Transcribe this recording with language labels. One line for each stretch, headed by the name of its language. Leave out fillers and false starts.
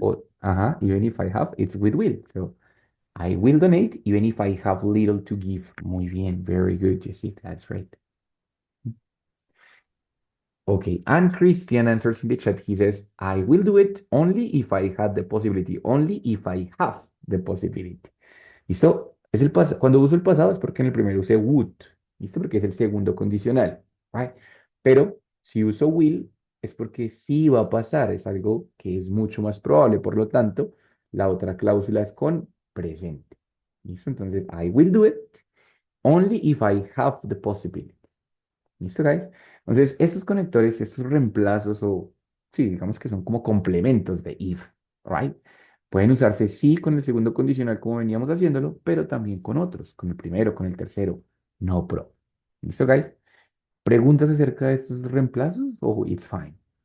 English: or even if I have, it's with will. So I will donate even if I have little to give.
Spanish: Muy bien,
English: very good, Jessica. That's right. Okay, and Christian answers in the chat. He says, I will do it only if I had the possibility, only if I have the possibility.
Spanish: ¿Listo? Es el cuando uso el pasado es porque en el primero usé would. ¿Listo? Porque es el segundo condicional.
English: Right?
Spanish: Pero si uso will es porque sí va a pasar. Es algo que es mucho más probable. Por lo tanto, la otra cláusula es con presente. ¿Listo? Entonces,
English: I will do it only if I have the possibility.
Spanish: ¿Listo, guys? Entonces, estos conectores, estos reemplazos o, sí, digamos que son como complementos de if,
English: ¿right?
Spanish: Pueden usarse sí con el segundo condicional como veníamos haciéndolo, pero también con otros, con el primero, con el tercero, no pro. ¿Listo, guys? ¿Preguntas acerca de estos reemplazos o
English: it's fine?